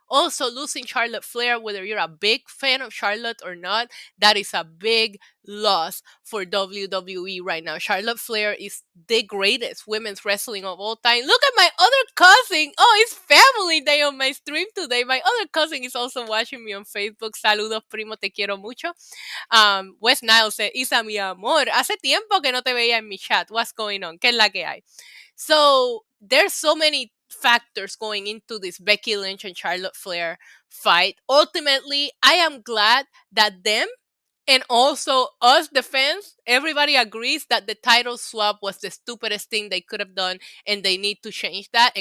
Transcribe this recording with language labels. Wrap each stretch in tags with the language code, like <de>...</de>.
<en>Also, losing Charlotte Flair, whether you're a big fan of Charlotte or not, that is a big loss for WWE right now. Charlotte Flair is the greatest women's wrestling of all time. Look at my other cousin. Oh, it's family day on my stream today. My other cousin is also watching me on Facebook.</en> <es>Saludos, primo, te quiero mucho. Wes Niles said, Isa, mi amor, hace tiempo que no te veía en mi chat.</es> <en>What's going on?</en> <es>¿Qué es la que hay?</es> <en>So there's so many factors going into this Becky Lynch and Charlotte Flair fight. Ultimately, I am glad that them and also us, the fans, everybody agrees that the title swap was the stupidest thing they could have done and they need to change that.</en>